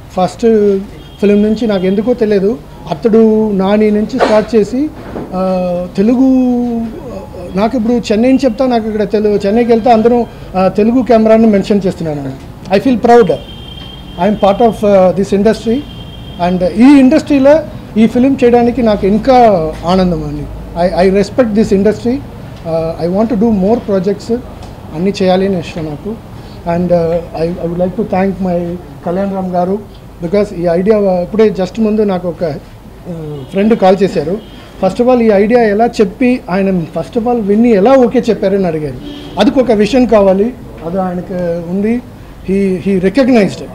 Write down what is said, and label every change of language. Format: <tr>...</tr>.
<te>First film నుంచి నాకు ఎందుకో తెలియదు, అతడు నాని నుంచి స్టార్ట్ చేసి తెలుగు నాకు ఇప్పుడు చెన్నై నుంచి చెప్తా, నాకు ఇక్కడ చెన్నైకి వెళ్తే అందరూ తెలుగు కెమెరాని మెన్షన్ చేస్తున్నాను.</te> <en>I feel proud. I'm part of this industry.</en> <te>And ఈ ఇండస్ట్రీలో ఈ ఫిలిం చేయడానికి నాకు ఇంకా ఆనందం అండి.</te> <en>I respect this industry. I want to do more projects</en> <te>అన్నీ చేయాలి అని ఇష్టం నాకు.</te> <en>and I would like to thank my Kalyan Ram గారు because</en> <te>ఈ ఐడియా ఇప్పుడే జస్ట్ ముందు నాకు ఒక ఫ్రెండ్ కాల్ చేశారు. ఫస్ట్ ఆఫ్ ఆల్ ఈ ఐడియా ఎలా చెప్పి ఆయన ఫస్ట్ ఆఫ్ ఆల్ విన్ని ఎలా ఓకే చెప్పారని అడిగారు. అదికి ఒక విషన్ కావాలి, అది ఆయనకు ఉంది.</te> <en>He recognised.</en>